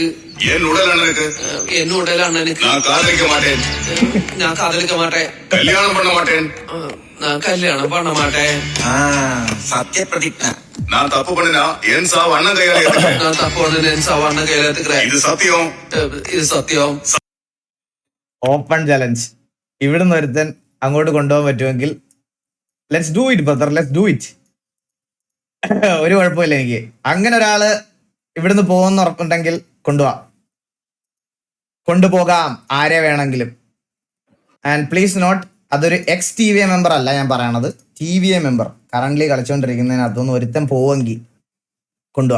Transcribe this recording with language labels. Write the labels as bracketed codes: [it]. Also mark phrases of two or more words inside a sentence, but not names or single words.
[ta] என் உடல் அண்ணனுக்கு. என் உடல் அண்ணனுக்கு. நான் காதலிக்க மாட்டேன். நான் காதலிக்க மாட்டேன். கல்யாணம் பண்ண மாட்டேன். நான் கல்யாணம் பண்ண மாட்டேன். சத்திய பிரதிஜ்ஞா. நான் தப்பு பண்ணினா என் சாவு அண்ணன் கையில ஏத்துக்கிறேன். நான் தப்பு பண்ண என் சாவு அண்ணன் கையில ஏத்துக்கிறேன். இது சத்தியம். [ml] ഇത് സത്യം. [en] open challenge. [ml] ഇവിടുന്ന് ഒരുത്തൻ അങ്ങോട്ട് കൊണ്ടുപോകാൻ പറ്റുമെങ്കിൽ [en] let's do it brother, let's do it. [ml] ഒരു കുഴപ്പമില്ല എനിക്ക്. അങ്ങനെ ഒരാള് ഇവിടുന്ന് പോകുന്ന ഉറപ്പുണ്ടെങ്കിൽ കൊണ്ടുപോകാം ആരെ വേണമെങ്കിലും. [en] and please note, [ml] അതൊരു [en] ex TVA member [ml] അല്ല ഞാൻ പറയണത്, [en] TVA member currently [ml] കളിച്ചുകൊണ്ടിരിക്കുന്നതിനകത്തൊന്ന് ഒരുത്തൻ പോവെങ്കിൽ കൊണ്ടുപോവാം.